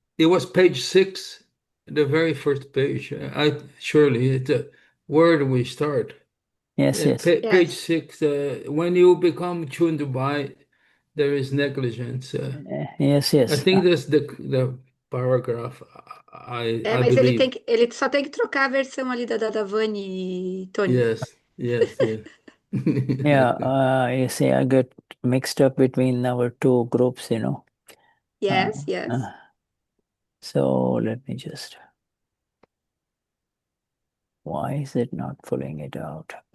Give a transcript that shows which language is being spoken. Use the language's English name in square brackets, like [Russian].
[English] It was page 6, the very first page. Shirley, it's where do we start? Yes. Page 6, when you become tuned by, there is negligence. Yes. I think that's the paragraph. I [Portuguese] Mas [English] believe. [Portuguese] ele só tem que trocar a versão ali da Vani, Tony. [English] Yes. Yeah, you see, I get mixed up between our two groups, Yes. So let me just. Why is it not pulling it out?